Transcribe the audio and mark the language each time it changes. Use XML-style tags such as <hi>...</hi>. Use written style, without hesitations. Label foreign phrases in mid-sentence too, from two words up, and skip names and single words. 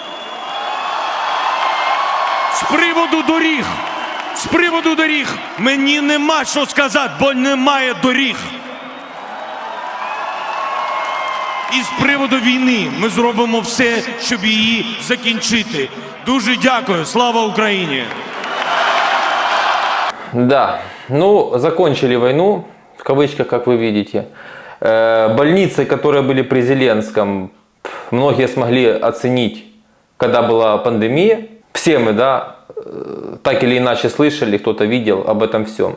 <uk>З приводу доріг мені нема що сказати, бо немає доріг. І з приводу війни ми зробимо все, щоб її закінчити. Дуже дякую. Слава Україні!</uk> <ru>Да, ну, закончили войну, в кавычках, как вы видите. Больницы, которые были при Зеленском, многие смогли оценить, когда была пандемия. Все мы, да, так или иначе слышали, кто-то видел об этом всем.</ru>